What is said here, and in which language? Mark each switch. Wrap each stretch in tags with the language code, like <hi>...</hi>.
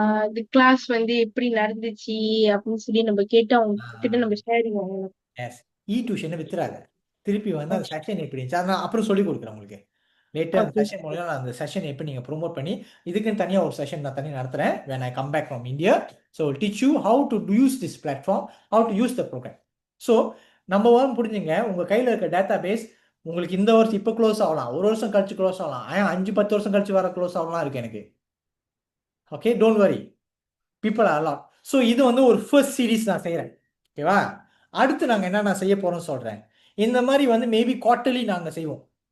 <ta>இது கிளாஸ் வந்து எப்படி நடந்துச்சு அப்படின்னு சொல்லி நம்ம கேட்டு அவங்க கிட்ட நம்ம ஷேரிங் வாங்கணும். எஸ், டியூஷனை வித்துறாங்க. திருப்பி வந்து அந்த செஷன் எப்படி இருந்துச்சு நான் அப்புறம் சொல்லி கொடுக்குறேன் உங்களுக்கு. லேட்டர் அந்த</ta> <en>Okay.</en> <ta>செஷன் மூலம் அந்த செஷன் எப்படி நீங்கள் ப்ரொமோட் பண்ணி இதுக்குன்னு தனியாக ஒரு செஷன் நான் தனியாக நடத்துகிறேன்.</ta> <en>when I come back from India, so I'll teach you how to use this platform, how to use the program.</en> <ta>So நம்ம வாரம் புரிஞ்சுங்க, உங்கள் கையில் இருக்க டேட்டா பேஸ் உங்களுக்கு இந்த வருஷம் இப்போ க்ளோஸ் ஆகலாம், ஒரு வருஷம் கழிச்சு க்ளோஸ் ஆகலாம், 5-10 வருஷம் கழிச்சு வர க்ளோஸ் ஆகலாம் இருக்கு எனக்கு. Okay,</ta> <en>Don't worry, people are lot.</en> <ta>So இது வந்து ஒரு ஃபர்ஸ்ட் சீரீஸ் நான் செய்கிறேன். ஓகேவா, அடுத்து நாங்கள் என்ன செய்ய போகிறோம்னு சொல்கிறேன். இந்த மாதிரி வந்து மேபி குவார்ட்டர்லி நாங்கள் செய்வோம்.</ta>